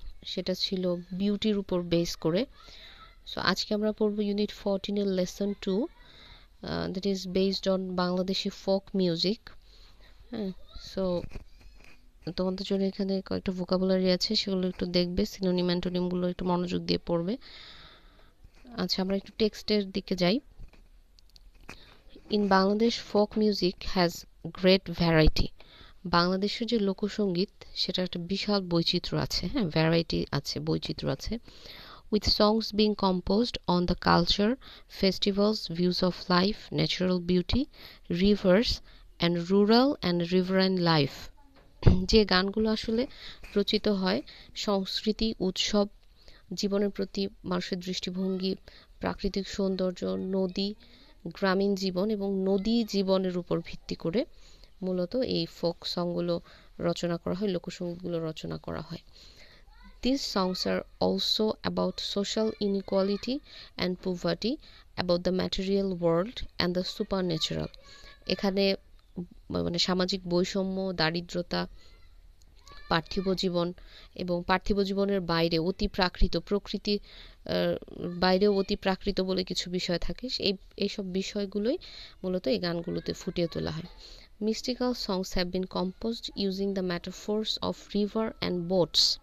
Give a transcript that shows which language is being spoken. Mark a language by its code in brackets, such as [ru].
[bn] সেটা ছিল বিউটির উপর বেস করে। সো আজকে আমরা পড়ব ইউনিট 14 এর lesson 2, [en] That is based on Bangladeshi folk music. [bn] হ্যাঁ, সো তোমাদের জন্য এখানে কয়েকটা ভোকাবুলারি আছে, সেগুলো একটু দেখবে, সিনোনিম অ্যান্টোনিমগুলো একটু মনোযোগ দিয়ে পড়বে। আচ্ছা, আমরা একটু টেক্সটের দিকে যাই। [en] In Bangladesh, folk music has great variety. [bn] বাংলাদেশের যে লোকসঙ্গীত সেটা একটা বিশাল বৈচিত্র্য আছে, হ্যাঁ, ভ্যারাইটি আছে, বৈচিত্র্য আছে, [en] with songs being composed on the culture, festivals, views of life, natural beauty, rivers and rural and riverine life. [bn] যে গানগুলো আসলে রচিত হয় সংস্কৃতি, উৎসব, জীবনের প্রতি মানুষের দৃষ্টিভঙ্গি, প্রাকৃতিক সৌন্দর্য, নদী, গ্রামীণ জীবন এবং নদী জীবনের উপর ভিত্তি করে মূলত এই ফোক সংগুলো রচনা করা হয়, লোকসঙ্গীতগুলো রচনা করা হয়। [en] These songs are also about social inequality and poverty, about the material world and the supernatural. [bn] এখানে মানে সামাজিক বৈষম্য, দারিদ্রতা, পার্থিব জীবন এবং পার্থিব জীবনের বাইরে অতি প্রাকৃত প্রকৃতি, বাইরেও অতি প্রাকৃত বলে কিছু বিষয় থাকে, এইসব বিষয়গুলোই মূলত এই গানগুলোতে ফুটিয়ে তোলা হয়। [en] Mystical songs have been composed using the metaphors of river and boats.